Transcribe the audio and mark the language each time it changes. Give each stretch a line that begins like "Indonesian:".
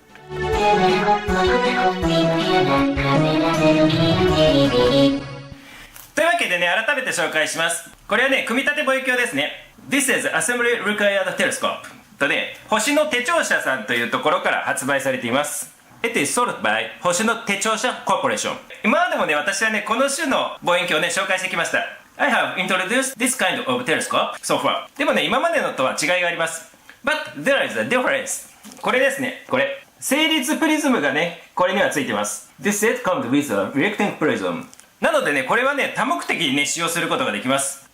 Japanese: というわけでね、改めて紹介します。これはね、組み立て望遠鏡ですね。
English: This is Assembly Required Telescope.
Japanese: とね、星の手帳社さんというところから発売されています。
English: It is sold by
Japanese: 星の手帳社コーポレーション。今までもね、私はね、この種の望遠鏡をね、紹介してきました。
English: I have introduced this kind of telescope so far.
Japanese: でもね、今までのとは違いがあります。
English: But there is a difference.
Japanese: これですね、これ。成立プリズムがね、これにはついてます。
English: This set comes with a reacting prism.
Japanese: なのでね、これはね、多目的にね、使用することができます。